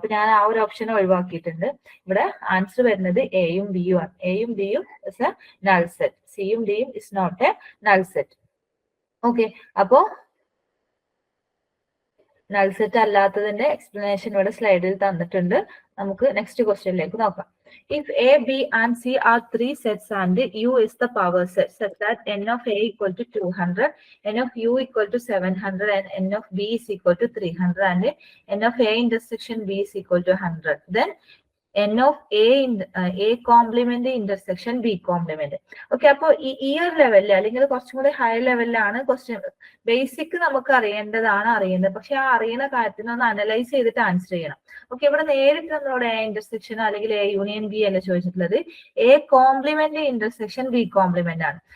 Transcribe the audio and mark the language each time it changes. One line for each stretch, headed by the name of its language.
Malayalam: അപ്പൊ ഞാൻ ആ ഒരു ഓപ്ഷൻ ഒഴിവാക്കിയിട്ടുണ്ട്. ഇവിടെ ആൻസർ വരുന്നത് എയും ബിയും ആണ്.
English: എയും ബിയും is a null set, സിയും ഡിയും is not a null set.
Malayalam: Okay, അപ്പോ നൾ സെറ്റ് അല്ലാത്തതിന്റെ എക്സ്പ്ലനേഷൻ ഇവിടെ സ്ലൈഡിൽ തന്നിട്ടുണ്ട്. നമുക്ക് നെക്സ്റ്റ് ക്വസ്റ്റ്യനിലേക്ക് നോക്കാം.
English: If A B and C are 3 sets and U is the power set such that n of a equal to 200, n of u equal to 700 and n of b is equal to 300 and n of a intersection b is equal to 100, then n of a complement intersection B complement.
Malayalam: Okay, അപ്പൊ ഈ ഒരു ലെവലിൽ അല്ലെങ്കിൽ കുറച്ചും കൂടി high ലെവലിലാണ് question. Basic നമുക്ക് അറിയേണ്ടത്, പക്ഷെ ആ അറിയുന്ന കാര്യത്തിന് ഒന്ന് അനലൈസ് ചെയ്തിട്ട് ആൻസർ ചെയ്യണം. ഓക്കെ, ഇവിടെ നേരിട്ട് നമ്മളോട് എ ഇന്റർസെക്ഷൻ അല്ലെങ്കിൽ എ യൂണിയൻ ബി അല്ല ചോദിച്ചിട്ടുള്ളത്, A complement intersection B complement ആണ്.